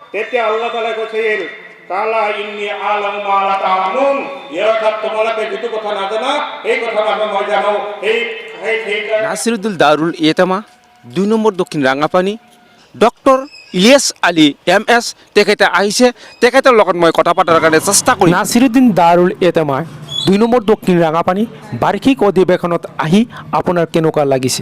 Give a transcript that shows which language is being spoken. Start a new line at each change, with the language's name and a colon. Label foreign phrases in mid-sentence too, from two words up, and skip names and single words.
Assamese: তেতিয়া আল্লাহ তাআলা কৈছিল
Arabic: قال إني أعلم ما لا تعلمون,
Assamese: অর্থাৎ তোমালোকে যিটো কথা নাজানা এই কথা মই জানো। নাছিৰুদ্দিন দাৰুল ইয়েটামা ২ নম্বৰ দক্ষিণ ৰাঙাপানী ডক্টৰ ইলিয়াছ আলী MS তেখেতে আহিছে, তেখেতৰ লগত মই কথা পতাৰ কাৰণে চেষ্টা কৰিম। নাছিৰুদ্দিন দাৰুল ইয়েটামা ২ নম্বৰ দক্ষিণ ৰাঙাপানী বাৰ্ষিক অধিৱেশনত আহি আপোনাৰ কেনেকুৱা লাগিছে?